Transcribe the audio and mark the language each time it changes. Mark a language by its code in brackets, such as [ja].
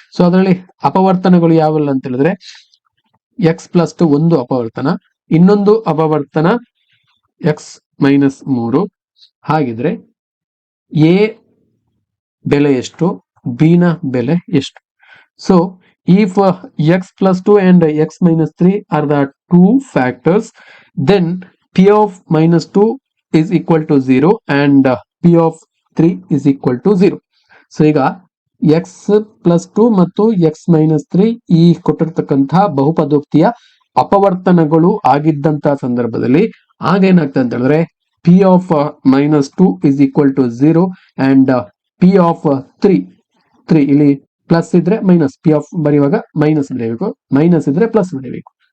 [kn] So ಅದರಲ್ಲಿ ಅಪವರ್ತನಗಳು ಯಾವೆಲ್ಲ ಅಂತ ಹೇಳಿದ್ರೆ x + 2 ಒಂದು ಅಪವರ್ತನ, ಇನ್ನೊಂದು ಅಪವರ್ತನ x - 3. ಹಾಗಿದ್ರೆ a ಬೆಲೆ ಎಷ್ಟು, b ನ ಬೆಲೆ ಎಷ್ಟು? [en] So if x + 2 and x - 3 are the two factors, then p of -2 is equal to 0 and p of 3 is equal to 0. [kn] So ಈಗ x + 2 ಮತ್ತು x - 3 ಈ ಕೊಟ್ಟಿರ್ತಕ್ಕಂತಹ ಬಹುಪದೋಕ್ತಿಯ ಅಪವರ್ತನಗಳು ಆಗಿದ್ದಂತಹ ಸಂದರ್ಭದಲ್ಲಿ ಆಗೇನಾಗ್ತದೆ ಅಂತ ಹೇಳಿದ್ರೆ [en] p of -2 is equal to 0 and p of 3 [kn] ಇಲ್ಲಿ plus ಇದ್ರೆ minus, P of ಬರೆಯುವಾಗ minus ಬರೆಯಬೇಕು, ಮೈನಸ್ ಇದ್ರೆ ಪ್ಲಸ್ ಬರೆಯಬೇಕು.